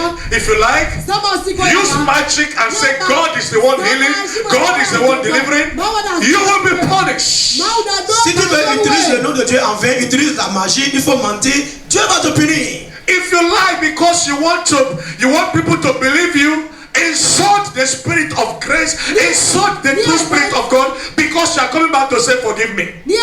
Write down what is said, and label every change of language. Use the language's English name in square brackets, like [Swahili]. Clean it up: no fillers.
[English] If you like, use magic and say God is the one healing, God is the one delivering, you will be punished. [French] Si tu veux utiliser le nom de Dieu en vain, utilise la magie, il faut mentir, Dieu va te punir. [English] If you lie because you want people to believe you, insult the spirit of grace, insult the true spirit of God, because you are coming back to say forgive me.